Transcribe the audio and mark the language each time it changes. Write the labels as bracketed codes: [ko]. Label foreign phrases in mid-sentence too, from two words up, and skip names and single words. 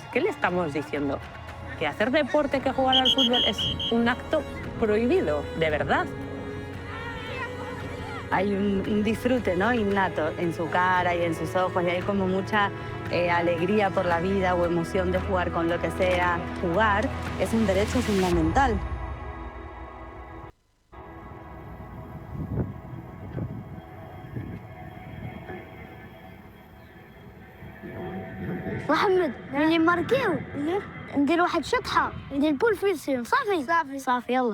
[es] Entonces, ¿qué le estamos diciendo? que hacer deporte, que jugar al fútbol es un acto prohibido, de verdad. Hay un disfrute, ¿no?, innato en su cara y en sus ojos, y hay como mucha alegría por la vida o emoción de jugar con lo que sea. Jugar es un derecho fundamental. [ar] محمد من ماركيو ندير واحد شطحة ندير البول في السيم صافي صافي يلا